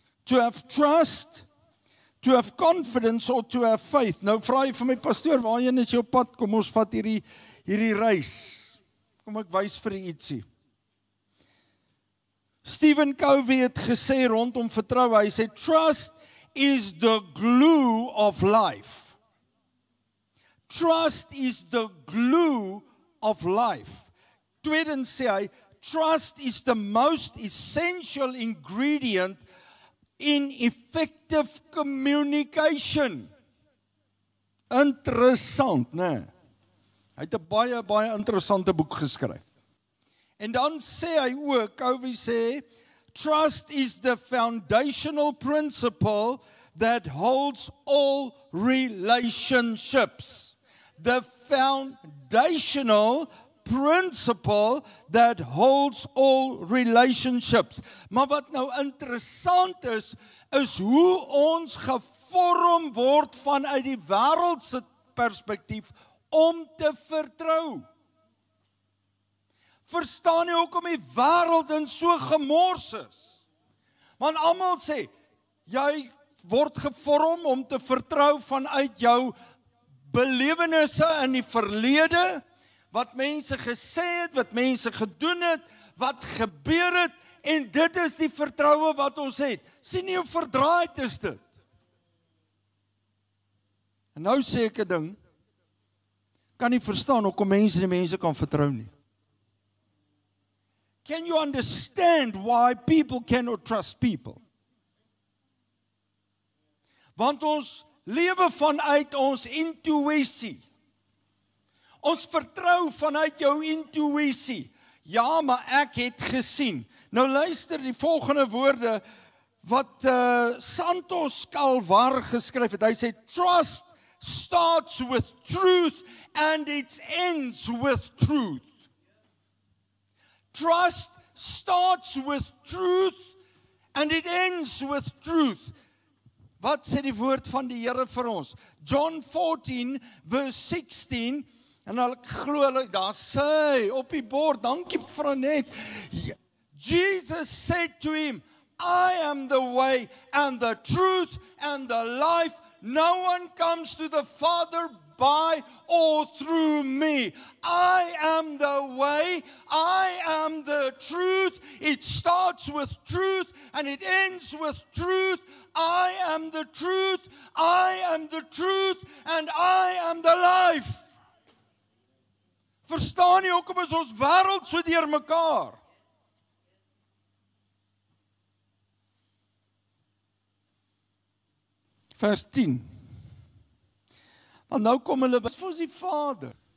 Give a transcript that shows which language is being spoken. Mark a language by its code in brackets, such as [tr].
[en] To have trust, to have confidence, or to have faith. [af] Nou vra jy vir my, pastoor, waarheen is jou pad? Kom ons vat hierdie reis. Kom ek wys vir u ietsie. Stephen Covey het gesê rondom vertroue, hy sê, [en] trust is the glue of life. Trust is the glue of life. [af] Tweedens sê hy, [en] trust is the most essential ingredient in effective communication. [af] Interessant, né? Hy het 'n baie interessante boek geskryf. En dan sê hy ook, Covey sê, [en] trust is the foundational principle that holds all relationships. The foundational principle that holds all relationships. [af] Maar wat nou interessant is hoe ons gevorm word vanuit die wêreldse perspektief om te vertrou. Verstaan jy hoekom die wêreld in so gemors is? Want almal sê, jy word gevorm om te vertrou vanuit jou belewennisse in die verlede, wat mense gesê het, wat mense gedoen het, wat gebeur het, en dit is die vertroue wat ons het. Sien jy hoe verdraaid is dit? En nou sê ek 'n ding, kan nie verstaan hoekom mense die mense kan vertrou nie. [en] Can you understand why people cannot trust people? [af] Want ons lewe vanuit ons intuïsie. Ons vertrou vanuit jou intuïsie. Ja, maar ek het gesien. Nou luister die volgende woorde wat Santos Calvar geskryf het. Hy sê, [en] trust starts with truth [af] and it ends with truth. [en] Trust starts with truth and it ends with truth. [af] Wat sê die woord van die Here vir ons? John 14 verse 16, en ek glo daar sê op die bord, dankie Franet. [en] Jesus said to him, I am the way and the truth and the life. No one comes to the Father by or through me. I am the way, I am the truth. It starts with truth and it ends with truth. I am the truth, I am the truth, and I am the life. [af] Verstaan jy hoekom is ons wêreld so deur mekaar? Vers 10. Want nou kom hulle, wat vir die Vader?